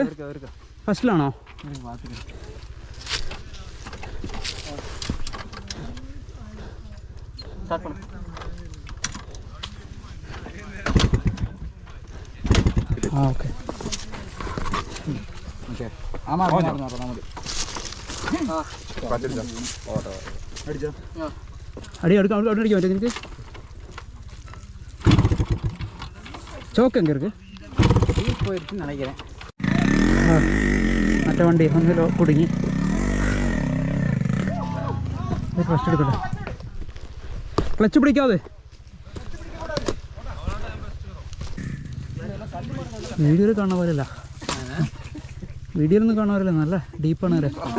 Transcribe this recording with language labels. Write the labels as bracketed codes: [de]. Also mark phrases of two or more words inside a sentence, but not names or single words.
[ml] ഫസ്റ്റിലാണോ? ആ ഓക്കെ. അടി എടുക്കാം. അവിടെ അടിക്കാൻ പറ്റും നിനക്ക്? [ta] ചോക്ക് എங்கே இருக்கு? போயிடுச்சுன்னு நினைக்கிறேன். [ml] മറ്റേ വണ്ടി ഒന്നിലോ കുടുങ്ങി. ഫസ്റ്റ് എടുക്കട്ടെ. ക്ലച്ച് പിടിക്കാതെ. വീഡിയോയിൽ കാണുന്ന പോലെയല്ല. വീഡിയോയിലൊന്നും കാണാൻ പോലെയല്ല. നല്ല ഡീപ്പാണ് വരെ.